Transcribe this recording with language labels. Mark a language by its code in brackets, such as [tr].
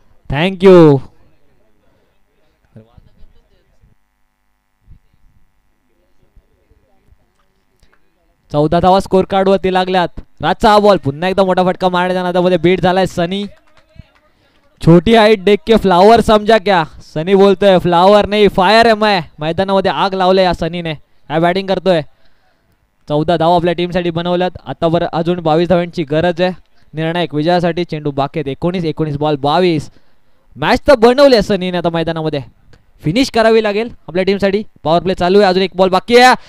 [en] Thank you. [mr] 14 धावा score card वरती लागल्यात. रातचा हा बॉल पुन्हा एकदा मोठा फटका मारण्याच्या नादामध्ये बीट झालाय सनी. [hi] छोटी हाईट देख के फ्लावर समजा क्या. [mr] सनी बोलतोय फ्लावर नाही फायर आहे. मैदानामध्ये आग लावले या सनीने. काय बॅटिंग करतोय. 14 धावा आपल्या टीमसाठी बनवल्यात. आता बरं अजून 22 धावांची गरज आहे निर्णायक विजयासाठी. चेंडू बाकी 19 बॉल 22. मॅच तर बनवली सनीने. आता मैदानामध्ये फिनिश करावी लागेल आपल्या टीमसाठी. पॉवर प्ले चालू आहे. अजून एक बॉल बाकी आहे.